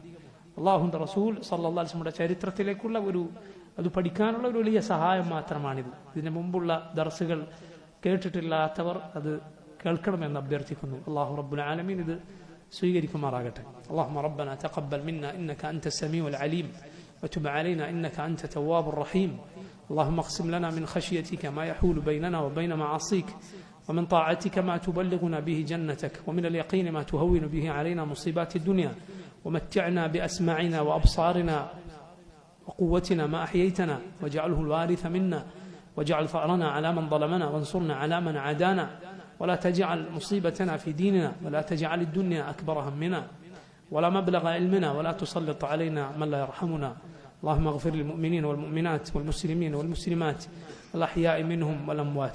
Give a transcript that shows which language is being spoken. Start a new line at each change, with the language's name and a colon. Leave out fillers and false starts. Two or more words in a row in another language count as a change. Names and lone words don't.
Malayalam: അള്ളാഹുവിന്റെ റസൂൽ
Arabic: صلى الله عليه
Malayalam: വസല്ലമയുടെ ചരിത്രത്തിലേക്കുള്ള അത് പഠിക്കാനുള്ള ഒരു വലിയ സഹായം മാത്രമാണിത്. ഇതിനു മുമ്പുള്ള ദർസുകൾ കേട്ടിട്ടില്ലാത്തവർ അത് കേൾക്കണമെന്ന് അഭ്യർത്ഥിക്കുന്നു.
Arabic: الله رب العالمين
Malayalam: ഇത് സ്വീകരിക്കുമാറാകട്ടെ.
Arabic: اللهم ربنا تقبل منا إنك أنت السميع العليم وتب علينا إنك أنت التواب الرحيم. اللهم اقسم لنا من خشيتك ما يحول بيننا وبين معاصيك ومن طاعتك ما تبلغنا به جنتك ومن اليقين ما تهون به علينا مصيبات الدنيا ومتعنا بأسماعنا وأبصارنا وقوتنا ما أحييتنا واجعله الوارث منا واجعل ثأرنا على من ظلمنا وانصرنا على من عادانا ولا تجعل مصيبتنا في ديننا ولا تجعل الدنيا أكبر همنا ولا مبلغ علمنا ولا تسلط علينا من لا يرحمنا اللهم اغفر للمؤمنين والمؤمنات والمسلمين والمسلمات الأحياء منهم والأموات.